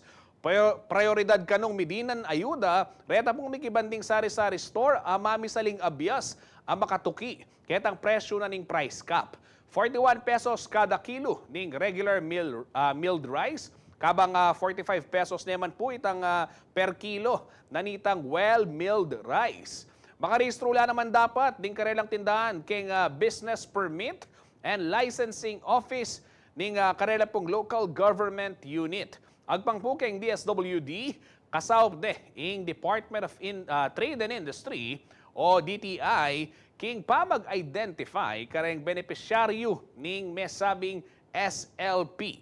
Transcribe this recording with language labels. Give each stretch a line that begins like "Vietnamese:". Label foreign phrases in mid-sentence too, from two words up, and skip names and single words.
Pampanga: Prioridad kanong midinan ayuda, reta pong mikibanding sari-sari store, mamisaling abyas, makatuki, ketang presyo na ning
English: price cap.
Pampanga: 41 pesos kada kilo ning
English: regular milled rice,
Pampanga: kabang 45 pesos naman po itang
English: per kilo
Pampanga: na nitang
English: well-milled rice.
Pampanga: Makarehistro la naman dapat ding karelang tindahan keng business permit and licensing office ning karela pong
English: local government unit.
Pampanga: Agpang po keng DSWD, kasawp de ing Department of Trade and Industry o DTI, king pa mag-identify kareng benepisyaryo ning mesabing SLP.